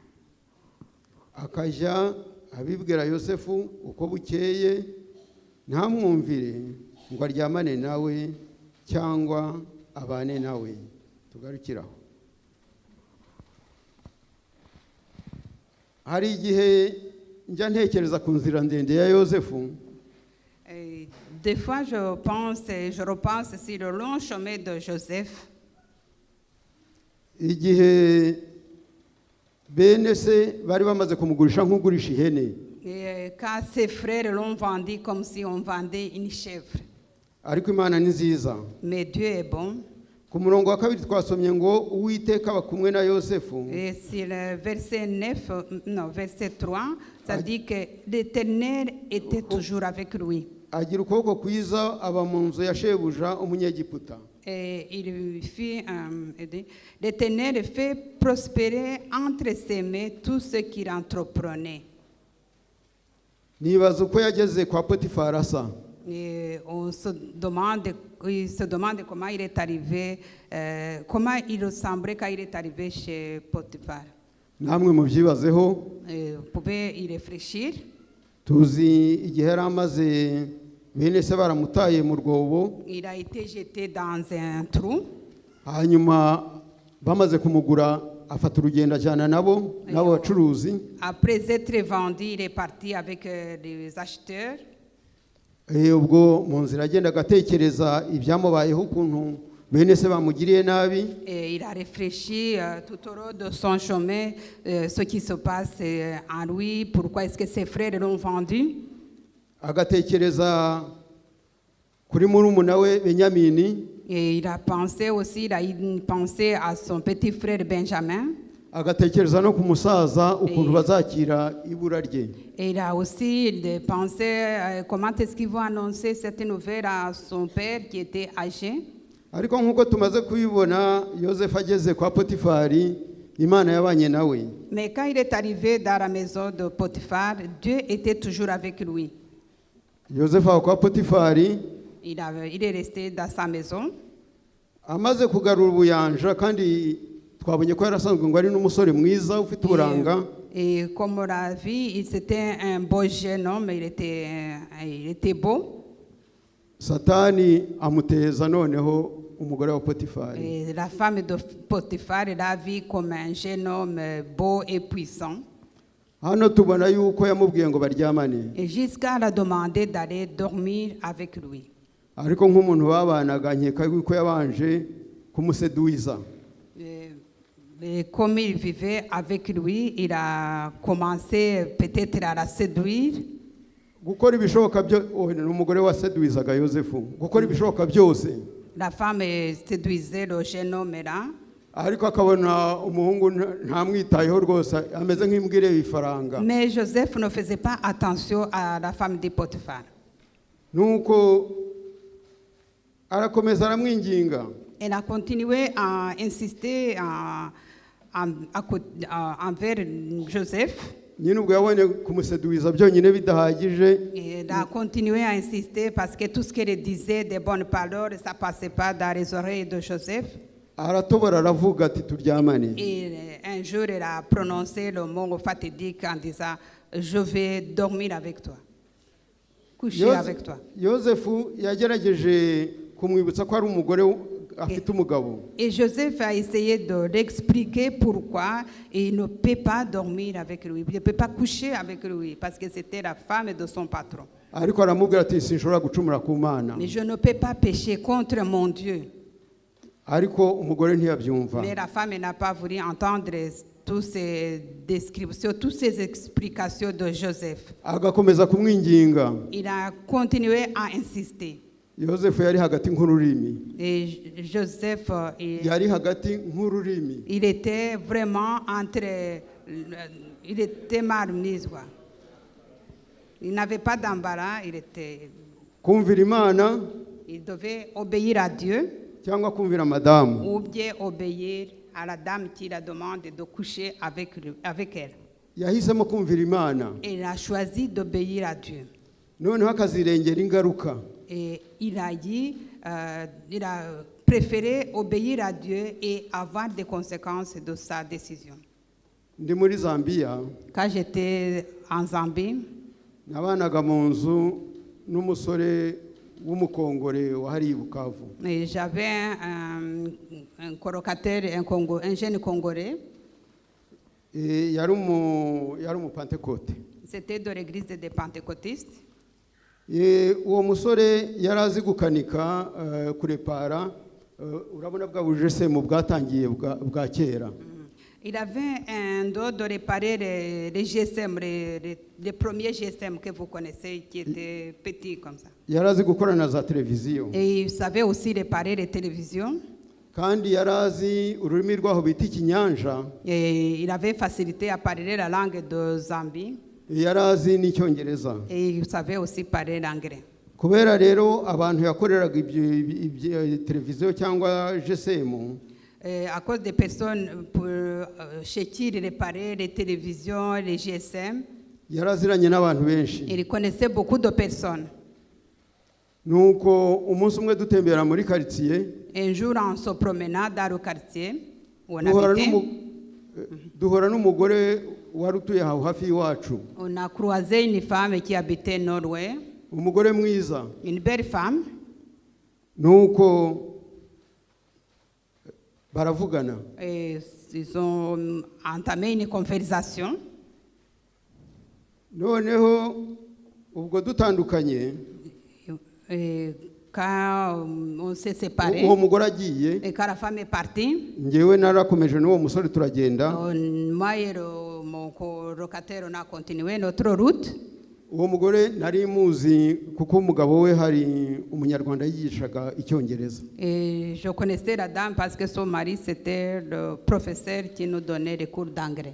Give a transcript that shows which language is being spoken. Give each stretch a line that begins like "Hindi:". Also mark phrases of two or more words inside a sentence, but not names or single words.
Kinyarwanda: Akajya abibwira Yosefu uko bukeye, ntamwumvire ngo aryamane nawe cyangwa abane nawe. Tugarukiraho. Hari igihe njya ntekereza ku nzira ndende ya Yosefu.
French: Des fois, je repense sur le long chemin de Joseph.
Kinyarwanda: Igihe bene se bari bamaze kumugurisha nk'ugurisha ihene.
French: Quand ses frères l'ont vendu comme si on vendait une chèvre.
Kinyarwanda: Ariko Imana ni nziza.
French: Mais Dieu est bon.
Kinyarwanda: Ku murongo wa 2 twasomye ngo Uwiteka aba kumwe na Yosefu.
French: Et sur le verset 3, ça dit que l'Éternel était toujours avec lui.
Kinyarwanda: Agira ukuboko kwiza aba mu nzu ya shebuja umunyegiputa.
French: Et l'Éternel fait prospérer entre ses mains tout ce qu'il entreprenait.
Kinyarwanda: Nibaza uko yageze kwa Potifari asa.
French: Et il se demande comment il est arrivé, comment il ressemblait quand il est arrivé chez Potifar.
Kinyarwanda: Namwe mubyibazeho.
French: Vous pouvez y réfléchir.
Kinyarwanda: Tuzi igihe yari amaze bene se baramutaye mu rwobo.
French: Il a été jeté dans un trou.
Kinyarwanda: Hanyuma bamaze kumugura afata urugendo ajyana nabo bacuruzi.
French: Après être vendu, il est parti avec les acheteurs.
Kinyarwanda: Ubwo mu nzira agenda agatekereza ibyamubayeho ukuntu bene se bamugiriye nabi.
French: Et il a réfléchi tout au long de son chemin ce qui se passe en lui, pourquoi est-ce que ses frères l'ont vendu.
Kinyarwanda: Agatekereza kuri murumuna we Benyamini.
French: Et il a pensé aussi, il a pensé à son petit frère Benjamin.
Kinyarwanda: Agatekereza no ku musaza ukuntu bazakira ibura rye.
French: Et il a aussi pensé comment est-ce qu'ils vont annoncer cette nouvelle à son père qui était âgé.
Kinyarwanda: Ariko nkuko tumaze kubibona Yosefu ageze kwa Potifari, Imana yabanye nawe.
French: Mais quand il est arrivé dans la maison de Potiphar, Dieu était toujours avec lui.
Kinyarwanda: Yosefu kwa Potifari,
French: il est resté dans sa maison.
Kinyarwanda: Amaze kugarura ubuyanja kandi twabonye ko yarasanzwe ngo ari n'umusore mwiza ufite uburanga.
French: Et comme on l'a vu, c'était un beau jeune homme, il était beau.
Kinyarwanda: Satani amuteza noneho umugore wa Potifari.
French: Et la femme de Potiphar l'a vu comme un jeune homme beau et puissant.
Kinyarwanda: hano tubona yuko yamubwiye ngo baryamane,
French: et jusqu'à la demander d'aller dormir avec lui.
Kinyarwanda: ariko nk'umuntu babanaga nkeka yuko yabanje kumuseduiza.
French: Et comme il vivait avec lui, il a commencé peut-être à la séduire.
Kinyarwanda: Gukora ibishoboka byo n'umugore waseduizaga Yosefu, gukora ibishoboka byose,
French: La femme séduisait le jeune homme là.
Kinyarwanda: ariko akabona umuhungu ntamwitayeho rwose, ameze nk'imbwa ireba ifaranga.
French: Mais Joseph ne faisait pas attention à la femme de Potiphar.
Kinyarwanda: Nuko arakomeza aramwinginga,
French: Elle a continué à insister envers Joseph.
Kinyarwanda: nyine ubwo yabonye kumuseduiza byonyine bidahagije,
French: Et elle a continué à insister parce que tout ce qu'elle disait de bonnes paroles, ça ne passait pas dans les oreilles de Joseph.
Kinyarwanda: aratobora aravuga ati turyamane.
French: Et un jour, elle a prononcé le mot fatidique en disant « Je vais dormir avec toi, coucher avec toi ».
Kinyarwanda: Yosefu yagerageje kumwibutsa ko ari umugore afite umugabo,
French: Et Joseph a essayé de l'expliquer pourquoi il ne peut pas dormir avec lui, il ne peut pas coucher avec lui, parce que c'était la femme de son patron.
Kinyarwanda: ariko aramubwira ati sinshobora gucumura ku Mana.
French: Mais je ne peux pas pécher contre mon Dieu.
Kinyarwanda: Ariko umugore ntiyabyumva.
French: Mais la femme n'a pas voulu entendre toutes ces descriptions, toutes ces explications de Joseph.
Kinyarwanda: Agakomeza kumwinginga.
French: Il a continué à insister.
Kinyarwanda: Yosefu yari hagati nk'ururimi.
French: Et Joseph,
Kinyarwanda: Yari hagati nk'ururimi.
French: il était vraiment il était mal mis, quoi. Il n'avait pas d'embarras,
Kinyarwanda: Kumvira Imana
French: il devait obéir à Dieu
Kinyarwanda: cyangwa kumvira madamu.
French: ou bien obéir à la dame qui la demande de coucher avec elle.
Kinyarwanda: Yahisemo kumvira Imana.
French: Il a choisi d'obéir à Dieu.
Kinyarwanda: Noneho akazirengera ingaruka.
French: Et il a préféré obéir à Dieu et avoir des conséquences de sa décision.
Kinyarwanda: Ndi muri Zambia,
French: Quand j'étais en Zambie,
Kinyarwanda: nabanaga mu nzu n'umusore w'umukongore wahariye Bukavu.
French: et j'avais un colocataire, un jeune Congolais.
Kinyarwanda: Yari umupantekote.
French: C'était de l'église des Pentecôtistes.
Kinyarwanda: Uwo musore yari azi gukanika kurepara, urabona bwa bujesemu bwatangiye bwa kera.
French: Il avait un don de réparer les GSM, les premiers GSM que vous connaissez, qui étaient petits comme ça.
Kinyarwanda: Yari azi gukora na za televiziyo.
French: Et il savait aussi réparer les télévisions.
Kinyarwanda: Kandi yari azi ururimi rwaho bita Ikinyanja.
French: Et il avait facilité à parler la langue de Zambie.
Kinyarwanda: Yari azi n'Icyongereza.
French: Et il savait aussi parler l'anglais.
Kinyarwanda: Kubera rero abantu yakoreraga ibyo televiziyo cyangwa GSM,
French: À cause des personnes chez qui il réparait les télévisions, les GSM,
Kinyarwanda: yari aziranye n'abantu benshi.
French: il connaissait beaucoup de personnes.
Kinyarwanda: Nuko umunsi umwe dutembera muri quartier,
French: Un jour, en se promenant dans le quartier où on habitait,
Kinyarwanda: duhora n'umugore wari utuye aho hafi y'iwacu.
French: on a croisé une femme qui habitait Norway,
Kinyarwanda: Umugore mwiza.
French: une belle femme.
Kinyarwanda: Nuko baravugana.
French: Et ils ont entamé une conversation.
Kinyarwanda: Noneho ubwo dutandukanye,
French: Et quand on s'est séparés,
Kinyarwanda: uwo mugore agiye,
French: et quand la femme est partie,
Kinyarwanda: njyewe narakomeje n'uwo musore turagenda.
French: moi et mon colocataire, on a continué notre route.
Kinyarwanda: Uwo mugore nari muzi kuko umugabo we hari umunyarwanda yigishaga Icyongereza.
French: Et je connaissais la dame parce que son mari, c'était le professeur qui nous donnait les cours d'anglais.